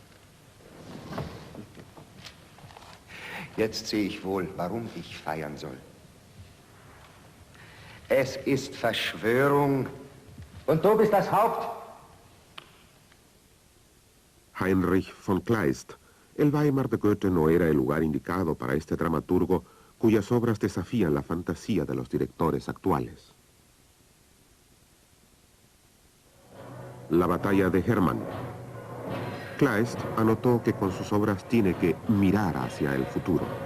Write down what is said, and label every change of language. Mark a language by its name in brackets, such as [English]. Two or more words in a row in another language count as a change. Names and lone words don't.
[German] Jetzt sehe ich wohl, warum ich feiern soll. Es ist Verschwörung. Und du bist das Haupt. Heinrich von Kleist. [Spanish] El Weimar de Goethe no era el lugar indicado para este dramaturgo cuyas obras desafían la fantasía de los directores actuales. La batalla de Hermann. Kleist anotó que con sus obras tiene que mirar hacia el futuro.